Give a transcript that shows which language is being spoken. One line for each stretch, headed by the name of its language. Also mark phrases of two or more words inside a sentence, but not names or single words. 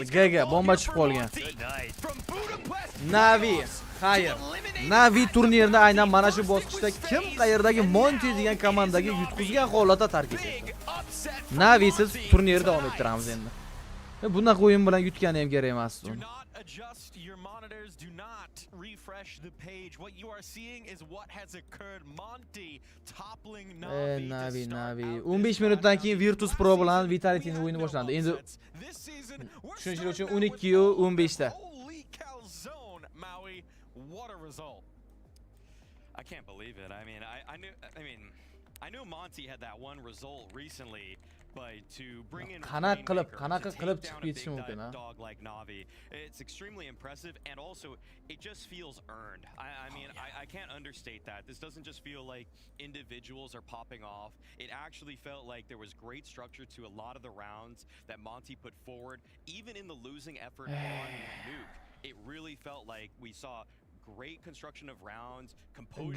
Uzbek: GG, bomba tushib qolgan. Navi, xayr. Navi turnirni aynan mana shu bosqichda kim qayerdagi Monty degan komandaga yutqizgan holatda tark etdi. Navi siz turnirni davom ettiramiz endi. Bunaqa o'yin bilan yutgani ham kerak emas.
English: Adjust your monitors, do not refresh the page. What you are seeing is what has occurred. Monty toppling Navi. Navi.
Uzbek: 15 minutdan keyin Virtus Pro bilan Vitality'ning o'yini boshlandi. Endi tushunishlar uchun 12:15 da.
English: What a result. I can't believe it. I knew Monty had that one result recently.
Uzbek: Qanaqa qilib chiqib ketishi mumkin, ha?
English: Dog like Navi. It's extremely impressive, and also it just feels earned. I can't understate that. This doesn't just feel like individuals are popping off. It actually felt like there was great structure to a lot of the rounds that Monty put forward. Even in the losing effort on Nuke, it really felt like we saw great construction of rounds, composure.